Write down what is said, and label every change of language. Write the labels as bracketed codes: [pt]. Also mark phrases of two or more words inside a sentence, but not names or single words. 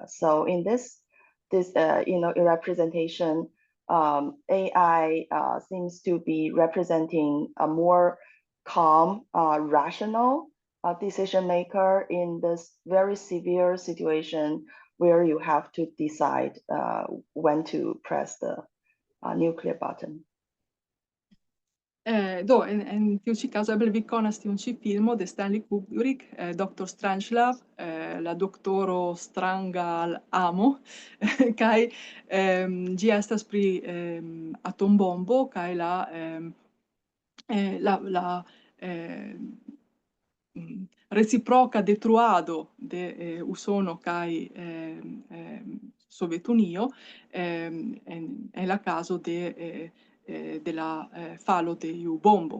[en] So in this representation, AI seems to be representing a more calm, rational decision maker in this very severe situation where you have to decide when to press the nuclear button. [eo] Do en tiu ĉi kazo eble vi konas tiun ĉi filmo de Stanley Kubrick, Dr. Strangelove, la doktoro stranga al amo, kaj ĝi estas pri atombombo kaj la reciproca detruado de Usono kaj Sovetunio en la caso de la falo de iu bombo.